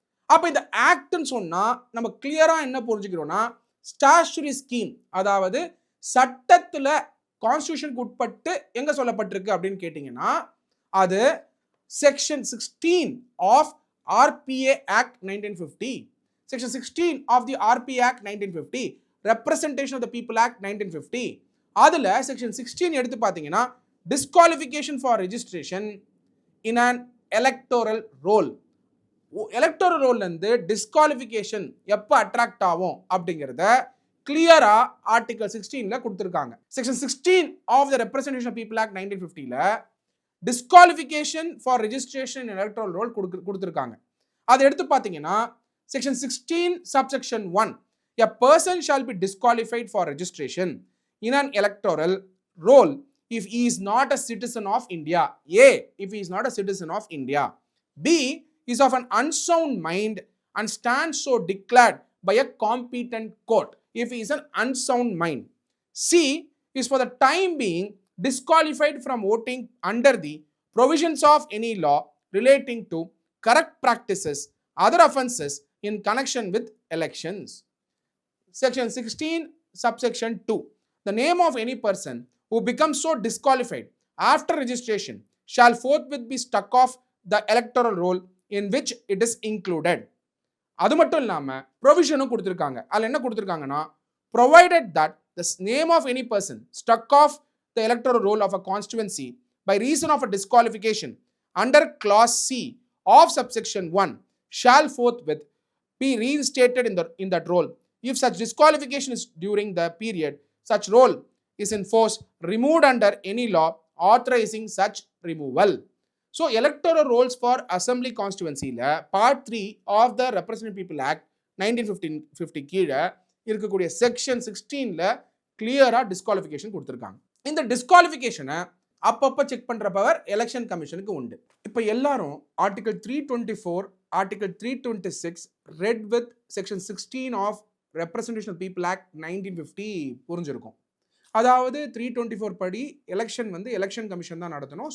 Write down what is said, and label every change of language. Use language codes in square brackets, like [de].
[ta] அப்ப இந்த ஆக்ட்னு சொன்னா நம்ம கிளியரா என்ன புரிஞ்சுக்கிறோம்னா, ஸ்டாச்சுரி ஸ்கீம் அதாவது சட்டத்துல கான்ஸ்டிடியூஷனுக்கு உட்பட்டு எங்க சொல்லப்பட்டிருக்கு அப்படின்னு கேட்டீங்கன்னா, அது section 16 of RPA Act 1950, [en] section 16 of the RPA Act 1950, [ta] Representation of the People Act 1950. அதுல செக்ஷன் 16 எடுத்து பார்த்தீங்கன்னா, [en] disqualification for registration in an electoral roll. [ta] Electoral ரோல்ல இருந்து டிஸ்குவாலிஃபிகேஷன் எப்போ அட்ராக்ட் ஆகும் அப்படிங்கிறத கிளியரா ஆர்டிகல் 16ல கொடுத்துருக்காங்க. Section 16 of the representation of people act 1950ல disqualification for registration in electoral role கொடுத்துருக்காங்க. அதை எடுத்து பார்த்தீங்கன்னா, section 16 subsection 1, [en] a person shall be disqualified for registration in an electoral roll if he is not a citizen of India. A, if he is not a citizen of India. B, is of an unsound mind and stands so declared by a competent court if he is an unsound mind. C, is for the time being disqualified from voting under the provisions of any law relating to corrupt practices, other offences in connection with elections. Section 16 subsection 2, the name of any person who becomes so disqualified after registration shall forthwith be struck off the electoral roll in which it is included. [ta] அது மட்டும் இல்லாம ப்ரொவிஷனும் கொடுத்திருக்காங்க. அதுல என்ன கொடுத்திருக்காங்கன்னா, [en] provided that the name of any person struck off the electoral roll of a constituency by reason of a disqualification under clause C of subsection 1 shall forthwith be reinstated in that roll. If such disqualification is during the period such roll is in force, removed under any law authorizing such removal. So electoral rolls for assembly constituency la part 3 of the Representative People Act 1950 [ta] கீழ இருக்கக்கூடிய section 16ல கிளியரா disqualification கொடுத்திருக்காங்க. இந்த டிஸ்குவாலிஃபிகேஷனை அப்பப்போ check பண்ற power election கமிஷனுக்கு உண்டு. இப்போ எல்லாரும் article 324, article 326 red with section 16 of representation people act 1950 புரிஞ்சிருக்கும். அதாவது 324 படி எலெக்ஷன் வந்து எலெக்ஷன் கமிஷன் தான் நடத்தணும்.